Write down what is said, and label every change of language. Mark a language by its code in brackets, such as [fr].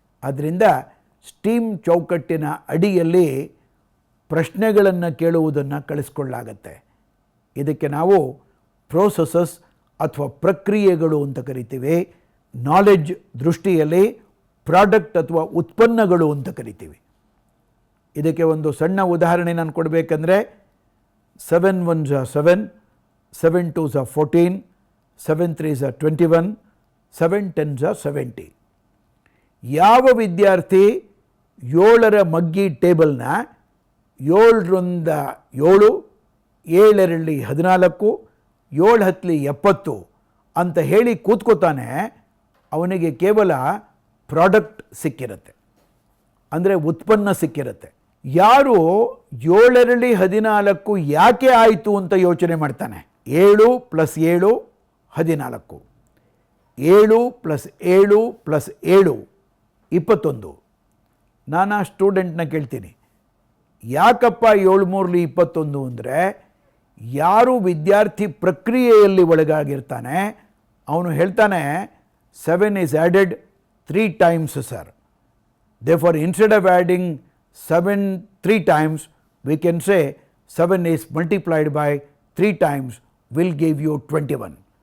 [kn] ಆದ್ದರಿಂದ ಸ್ಟ್ರೀಮ್ ಚೌಕಟ್ಟಿನ ಅಡಿಯಲ್ಲಿ ಪ್ರಶ್ನೆಗಳನ್ನು ಕೇಳುವುದನ್ನು ಕಳಿಸ್ಕೊಳ್ಳಾಗತ್ತೆ. ಇದಕ್ಕೆ ನಾವು ಪ್ರೋಸೆಸಸ್ ಅಥವಾ ಪ್ರಕ್ರಿಯೆಗಳು ಅಂತ ಕರಿತೀವಿ. ನಾಲೆಡ್ಜ್ ದೃಷ್ಟಿಯಲ್ಲಿ ಪ್ರಾಡಕ್ಟ್ ಅಥವಾ ಉತ್ಪನ್ನಗಳು ಅಂತ ಕರಿತೀವಿ. ಇದಕ್ಕೆ ಒಂದು ಸಣ್ಣ ಉದಾಹರಣೆ ನಾನು ಕೊಡಬೇಕಂದ್ರೆ, [en] 7 1s are 7, 7 2s are 14, 7 3s are 21, 7 10s are 70. [kn] ಯಾವ ವಿದ್ಯಾರ್ಥಿ 7ರ ಮಗ್ಗಿ ಟೇಬಲ್ನ 7 7, 7 14, 7 70 ಅಂತ ಹೇಳಿ ಕೂತ್ಕೋತಾನೆ, ಅವನಿಗೆ ಕೇವಲ ಪ್ರಾಡಕ್ಟ್ ಸಿಕ್ಕಿರುತ್ತೆ, ಅಂದರೆ ಉತ್ಪನ್ನ ಸಿಕ್ಕಿರುತ್ತೆ. ಯಾರು 7 14 ಯಾಕೆ ಆಯಿತು ಅಂತ ಯೋಚನೆ ಮಾಡ್ತಾನೆ, 7 + 7 14, 7 + 7 + 7 21. ನಾನು ಆ ಸ್ಟೂಡೆಂಟ್ನ ಕೇಳ್ತೀನಿ, ಯಾಕಪ್ಪ 7 3 21 ಅಂದರೆ, ಯಾರು ವಿದ್ಯಾರ್ಥಿ ಪ್ರಕ್ರಿಯೆಯಲ್ಲಿ ಒಳಗಾಗಿರ್ತಾನೆ ಅವನು ಹೇಳ್ತಾನೆ [en] 7 is added 3 times sir. Therefore, instead of adding 7 3 times, we can say 7 is multiplied by 3 times will give you 21.